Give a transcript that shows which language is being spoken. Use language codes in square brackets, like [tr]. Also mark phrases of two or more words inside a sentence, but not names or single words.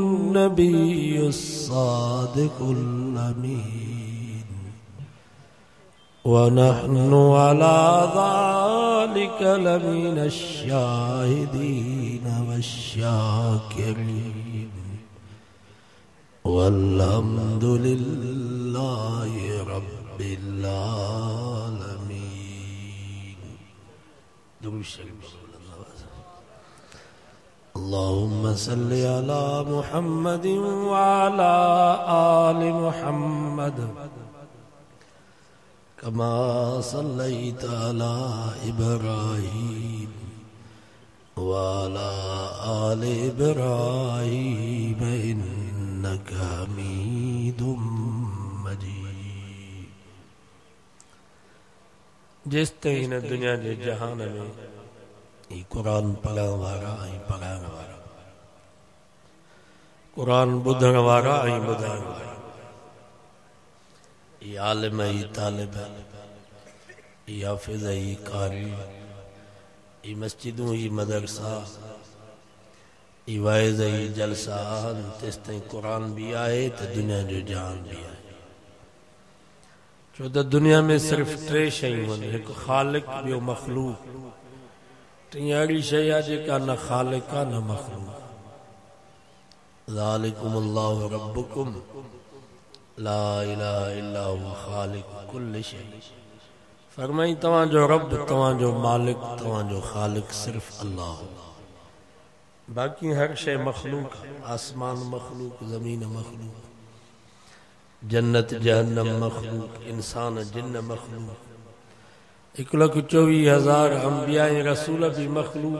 [ar] النبي الصادق الأمين و نحن على ذلك لمن الشاهدين والشاكرين والحمد لله رب العالمين. [sd] दुरूद शरीफ [ar] اللهم صل على محمد و على آل محمد كما صليت على إبراهيم و على آل إبراهيم إنك حميد مجيد. [sd] जिस हिन दुनिया जे जहान में ई कुरान पढ़ण वारा ऐं पढ़ाइण वारा, कुरान ॿुधण वारा ऐं ॿुधाइण वारा, ई आलिम ई तालिब, ई हाफ़िज़ ई कारी, ई मस्जिदूं ई मदरसा, ई वाइज़ ई जलसा आहिनि। तेसिताईं क़ुरान भी आहे त दुनिया जो जहान भी आहे। छो त दुनिया में सिर्फ़ टे शयूं आहिनि, हिकु ख़ालिक, ॿियो मख़लूक, टीं अहिड़ी शइ आहे जेका न ख़ालिक आहे न मख़लूक। [ar] ذلكم الله ربكم لا إله إلا هو خالق كل شيء. [sd] फरमाई तव्हांजो रब, तव्हांजो मालिक, तव्हांजो ख़ालिक सिर्फ़ अल्लाह। बाक़ी हर शइ मख़लूक, आसमान मख़लूक, ज़मीन मख़लूक, जन्नत जहन्नम मख़लूक, इंसान जिन्न मख़लूक, 1,24,000 अंबिया रसूल भी मख़लूक।